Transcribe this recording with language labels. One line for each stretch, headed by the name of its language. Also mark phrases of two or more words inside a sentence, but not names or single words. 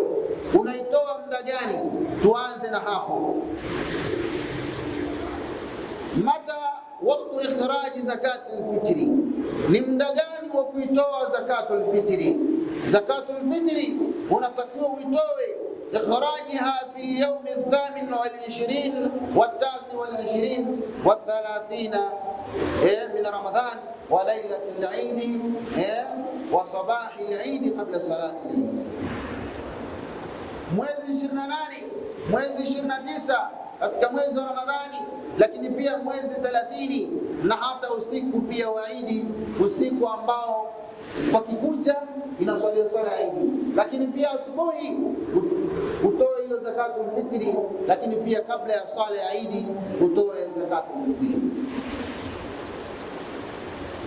Swahili: Unaitoa muda gani? Tuanze na hapo.
Arabic: متى وقت إخراج زكاة الفطر,
Swahili: ni muda gani wa kuitoa
Arabic: زكاة الفطر? زكاة الفطر
Swahili: unatakiwa uitoe
Arabic: إخراجها في اليوم الثامن والعشرين والتاسع والعشرين والثلاثين من رمضان وليلة العيد وصباح العيد قبل صلاة العيد.
Swahili: Mwezi 28, mwezi 29 katika mwezi wa Ramadhani, lakini pia mwezi 30 na hata usiku pia wa Eid, usiku ambao kwa kikucha inaswalia swala ya Eid, lakini pia asubuhi utoe hiyo
Arabic: زكاة الفطر,
Swahili: lakini pia kabla ya swala ya Eid utoe
Arabic: زكاة الفطر.